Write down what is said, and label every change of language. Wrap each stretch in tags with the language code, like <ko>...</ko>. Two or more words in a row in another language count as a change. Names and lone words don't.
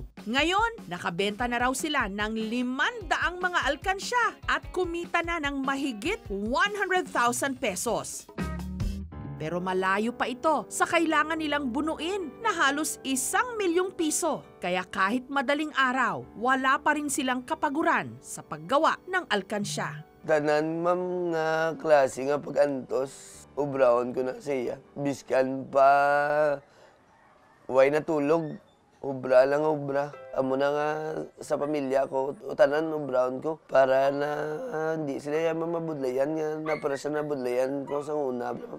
<tl>Ngayon, nakabenta na raw sila ng 500 mga alkansya at kumita na ng mahigit 100,000 pesos. Pero malayo pa ito sa kailangan nilang bunuin na halos 1,000,000 piso. Kaya kahit madaling araw, wala pa rin silang kapaguran sa paggawa ng alkansya.</tl> <hil>Tanan, ma'am, nga klase nga pag-antos, ubraon ko na siya. Biskan pa, way natulog, ubra lang ubra. Amo na nga sa pamilya ko, tanan ubraon ko, para na hindi sila yung mamabudlayan nga, na para sa nabudlayan ko sa una.</hil>